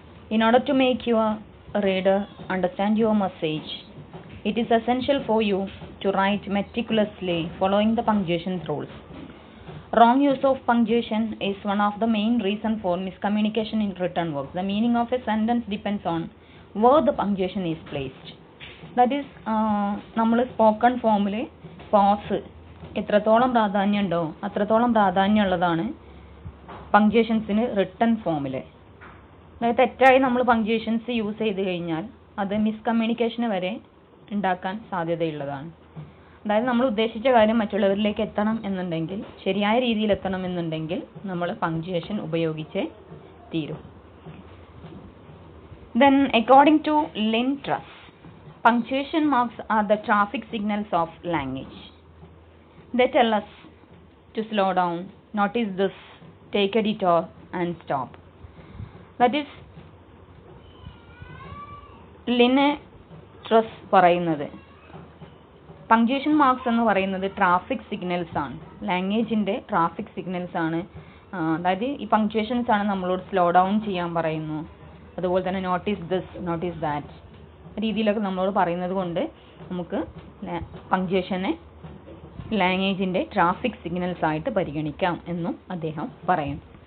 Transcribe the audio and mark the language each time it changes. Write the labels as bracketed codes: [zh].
[en] In order to make your reader understand your message, it is essential for you to write meticulously following the punctuation rules. Wrong use of punctuation is one of the main reasons for miscommunication in written works. The meaning of a sentence depends on where the punctuation is placed. [ml] That is, നമ്മൾ spoken ഫോമിൽ pose എത്രത്തോളം പ്രാധാന്യമുണ്ടോ അത്രത്തോളം പ്രാധാന്യമുള്ളതാണ് പങ്ക്ച്വേഷൻസിന് written ഫോമിൽ. അതായത് തെറ്റായി നമ്മൾ punctuations use ചെയ്ത് കഴിഞ്ഞാൽ അത് മിസ്കമ്മ്യൂണിക്കേഷന് വരെ ഉണ്ടാക്കാൻ സാധ്യതയുള്ളതാണ്. അതായത് നമ്മൾ ഉദ്ദേശിച്ച കാര്യം മറ്റുള്ളവരിലേക്ക് എത്തണം എന്നുണ്ടെങ്കിൽ, ശരിയായ രീതിയിൽ എത്തണം എന്നുണ്ടെങ്കിൽ നമ്മൾ പങ്ക്ച്വേഷൻ ഉപയോഗിച്ചേ തീരും. [en] Then, according to Lynn Truss, punctuation marks are the traffic signals of language. They tell us to slow down, notice this, take a detour and stop. [ml] That is, Lynn Truss പറയുന്നത് punctuation marks എന്ന് പറയുന്നത് traffic signals ആണ്, ലാംഗ്വേജിൻ്റെ traffic signals ആണ്. അതായത് ഈ punctuations ആണ് നമ്മളോട് slow down ചെയ്യാൻ പറയുന്നു, അതുപോലെ തന്നെ [en] notice this, notice that [ml] രീതിയിലൊക്കെ നമ്മളോട് പറയുന്നത് കൊണ്ട് നമുക്ക് പങ്ക്ച്വേഷനെ ലാംഗ്വേജിൻ്റെ ട്രാഫിക് സിഗ്നൽസ് ആയിട്ട് പരിഗണിക്കാം എന്നും അദ്ദേഹം പറയും.